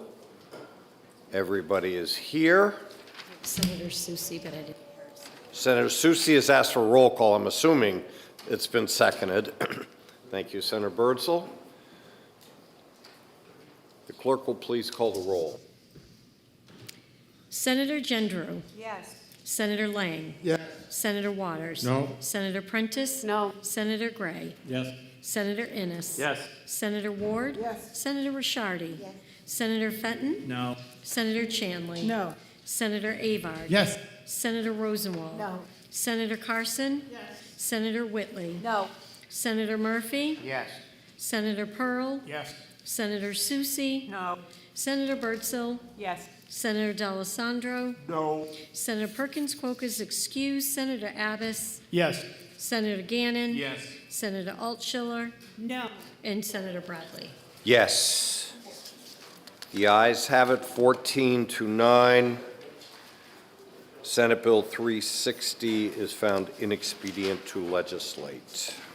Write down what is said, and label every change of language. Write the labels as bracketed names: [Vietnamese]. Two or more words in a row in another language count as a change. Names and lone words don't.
[English] Everybody is here. Senator Susie, but I didn't. Senator Susie has asked for a roll call. I'm assuming it's been seconded. Thank you, Senator Birdsall. The clerk will please call the roll. Senator Gendreau. Yes. Senator Lang. Yes. Senator Waters. No. Senator Prentiss. No. Senator Gray. Yes. Senator Innes. Yes. Senator Ward. Yes. Senator Ricciardi. Yes. Senator Fenton. No. Senator Chanley. No. Senator Avard. Yes. Senator Rosenwald. No. Senator Carson. Yes. Senator Whitley. No. Senator Murphy. Yes. Senator Pearl. Yes. Senator Susie. No. Senator Birdsall. Yes. Senator D'Alessandro. No. Senator Perkins Kwoka is excused. Senator Abbas. Yes. Senator Gannon. Yes. Senator Altshuler. No. And Senator Bradley. Yes. The ayes have it, 14-9. Senate Bill 360 is found inexpedient to legislate.